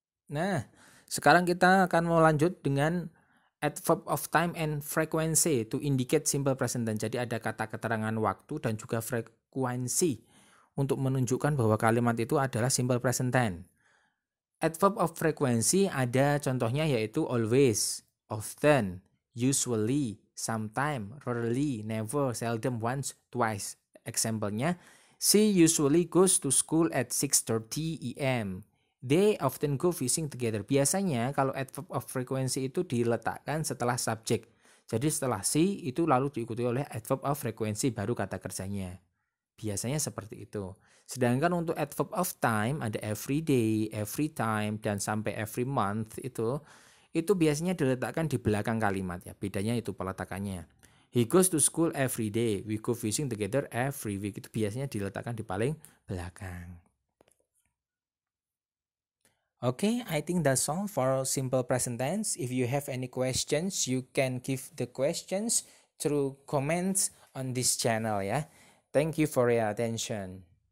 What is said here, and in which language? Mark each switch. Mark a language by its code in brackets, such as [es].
[id] Nah, sekarang kita akan mau lanjut dengan adverb of time and frequency to indicate simple present tense. Jadi ada kata keterangan waktu dan juga frekuensi untuk menunjukkan bahwa kalimat itu adalah simple present tense. Adverb of frequency ada contohnya yaitu always, often, usually, sometime, rarely, never, seldom, once, twice. [en] Example-nya, she usually goes to school at 6:30 a.m. They often go fishing together. [id] Biasanya kalau adverb of frequency itu diletakkan setelah subjek. Jadi setelah si itu lalu diikuti oleh adverb of frequency baru kata kerjanya. Biasanya seperti itu. Sedangkan untuk adverb of time ada every day, every time, dan sampai every month itu biasanya diletakkan di belakang kalimat ya. Bedanya itu peletakannya. [en] He goes to school every day. We go fishing together every week. [id] Itu biasanya diletakkan di paling belakang. [en] Okay, I think that's all for simple present tense. If you have any questions, you can give the questions through comments on this channel ya. Thank you for your attention.